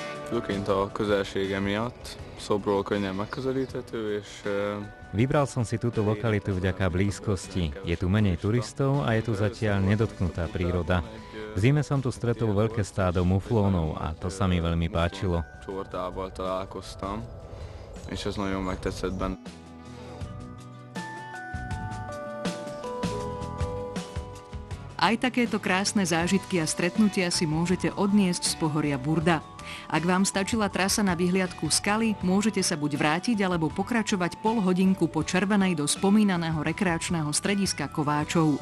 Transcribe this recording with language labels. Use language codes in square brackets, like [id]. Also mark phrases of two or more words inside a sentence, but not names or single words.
[hu] Főként a közelsége miatt, Szobról könnyen megközelíthető, és [sk] Vybral som si túto lokalitu vďaka blízkosti. Je tu menej turistov a je tu zatiaľ nedotknutá príroda. V zime som tu stretol veľké stádo muflónov a to sa mi veľmi páčilo. [hu] Csortával találkoztam, és ez nagyon megtetszett benne. [sk] Aj takéto krásne zážitky a stretnutia si môžete odniesť z pohoria Burda. Ak vám stačila trasa na vyhliadku skaly, môžete sa buď vrátiť alebo pokračovať pol hodinku po Červenej do spomínaného rekreačného strediska Kováčov.